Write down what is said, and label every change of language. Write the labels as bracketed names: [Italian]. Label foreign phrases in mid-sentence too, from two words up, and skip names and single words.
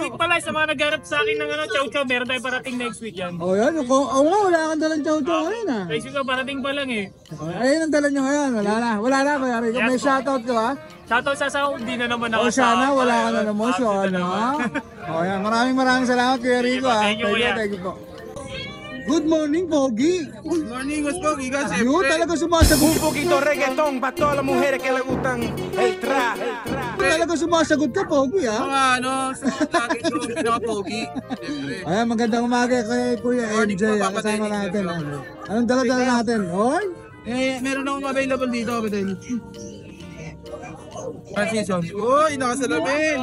[Filipino] week pala, sa mga nagharap sa akin ng chow chow, meron tayo parating [English] next week [Filipino] yan. Oh yan, nga, wala kang dalang chow-chow ngayon ha. [English] Next week [Filipino] parating pa lang eh. Ayun ang dala nyo ngayon, wala na Kuya Rico. May shoutout ko ha. Shoutout sa Saudi na naman ako. O sana, wala ka na naman, so ano ha. O yan, maraming salamat Kuya Rico ha. [English] Thank you, Kuya. Thank you po. Good morning, Pogi. Good morning, Boss Pogi. Kasi, [Filipino] Yun, talaga sumasagot. [Spanish] Un poquito reggaetón para todas las mujeres que le gustan el trap. [Filipino] Talaga sumasagot ka, Pogi, ha? mga ano, sa lagi ko, pinaka-Pogi. Siyempre. Ayan, magandang umaga kay Kuya Morning MJ. po, ah, Papa Kasama Dennis. natin. Anong dala-dala natin? Hoy? Meron akong available dito, Papa Dennis. Transition. Uy, nakasalamin.